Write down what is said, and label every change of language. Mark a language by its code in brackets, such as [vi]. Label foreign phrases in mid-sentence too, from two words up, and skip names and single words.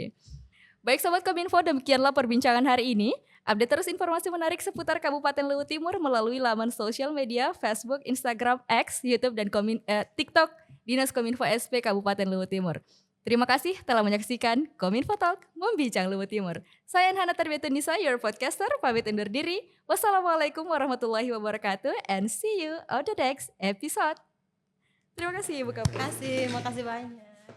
[id] Baik Sobat Kominfo, demikianlah perbincangan hari ini. Update terus informasi menarik seputar Kabupaten Luwu Timur melalui laman sosial media Facebook, Instagram, X, YouTube, dan TikTok Dinas Kominfo SP Kabupaten Luwu Timur. Terima kasih telah menyaksikan Kominfo Talk Membincang Luwu Timur. Saya Hana Tarbietunisa, [en] your podcaster, [id] pamit undur diri. [ar] والسلام عليكم ورحمة الله وبركاته [en] and see you on the next episode. [id] Terima kasih Ibu Kapus. Makasih banyak.